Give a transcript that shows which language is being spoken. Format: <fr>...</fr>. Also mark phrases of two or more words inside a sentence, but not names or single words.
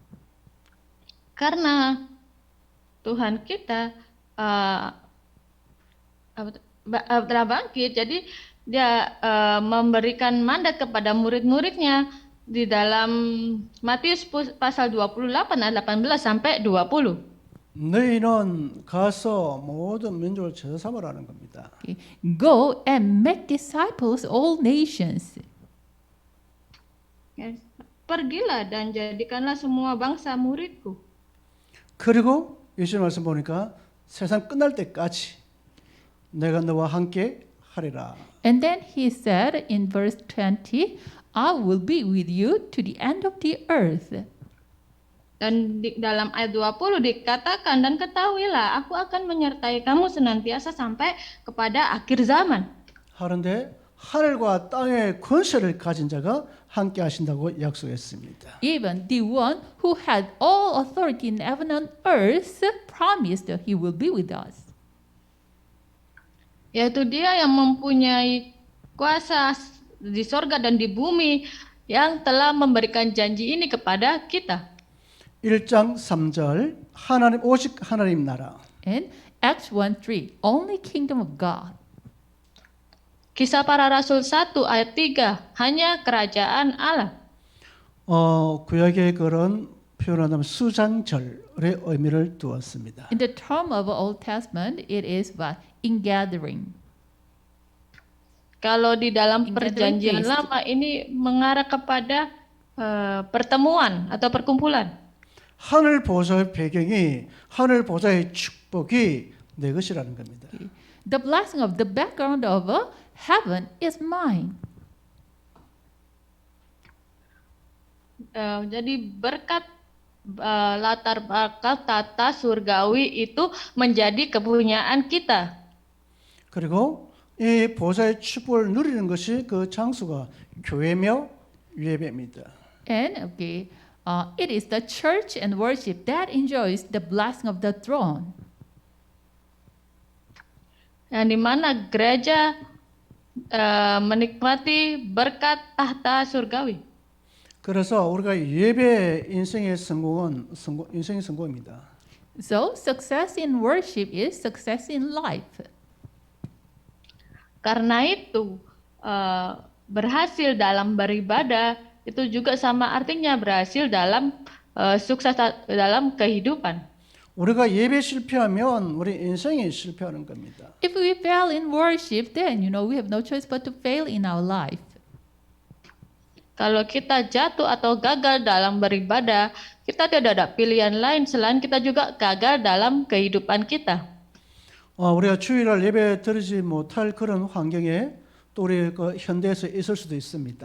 <id>Karena Tuhan kita telah bangkit, jadi dia memberikan mandat kepada murid-muridnya di dalam Matius pasal 28 ayat 18 sampai 20.</id> <ko>너희는 가서 모든 민족을 제자 삼으라는 겁니다.</ko> <en>Okay. Go and make disciples all nations.</en> <id>Pergilah dan jadikanlah semua bangsa muridku.</id> <ko>그리고 예수님 말씀 보니까 세상 끝날 때까지 내가 너와 함께 하리라.</ko> <en>And then he said in verse 20, I will be with you to the end of the earth.</en> <id>Dan di dalam ayat 20 dikatakan, dan ketahuilah aku akan menyertai kamu senantiasa sampai kepada akhir zaman.</id> <ko>하는데 하늘과 땅의 권세를 가진 자가 함께 하신다고 약속했습니다.</ko> <en>Even the one who had all authority in heaven and earth promised that he will be with us.</en> <id>Yaitu dia yang mempunyai kuasa di sorga dan di bumi, yang telah memberikan janji ini kepada kita.</id> <ko>1장 3절 하나님 오직 하나님 나라.</ko> <en>And Acts 1:3, only kingdom of God.</en> <id>Kisah Para Rasul 1 ayat 3, hanya kerajaan Allah.</id> <ko>구약의 그런 표현하자면 수장절의 의미를 두었습니다.</ko> <en>In the term of Old Testament, it is what? Ingathering.</en> <id>Kalau di dalam</id> <en>In</en> <id>perjanjian</id> <en>gathering feast.</en> <id>lama ini mengarah kepada pertemuan atau perkumpulan.</id> <ko>하늘 보좌의 배경이 하늘 보좌의 축복이 내 것이라는 겁니다.</ko> <en>The blessing of the background of heaven is mine.</en> <id>Jadi berkat latar belakang tata surgawi itu menjadi kepunyaan kita.</id> <ko>그리고 이 보좌의 축복을 누리는 것이 그 장소가 교회며 예배입니다.</ko> <en>And it is the church and worship that enjoys the blessing of the throne.</en> <id>Yang di mana gereja menikmati berkat tahta surgawi.</id> <ko>그래서 우리가 예배 인생의 성공입니다.</ko> <en>So success in worship is success in life.</en> <id>Karena itu berhasil dalam beribadah itu juga sama artinya berhasil dalam sukses dalam kehidupan.</id> <ko>우리가 예배 실패하면 우리 인생이 실패하는 겁니다.</ko> <en>If we fail in worship, then we have no choice but to fail in our life.</en> <id>Kalau kita jatuh atau gagal dalam beribadah, kita tidak ada pilihan lain selain kita juga gagal dalam kehidupan kita.</id> <ko>우리가 주일날 예배 드리지 못할 그런 환경에 또 우리 그 현대에서 있을 수도 있습니다.</ko>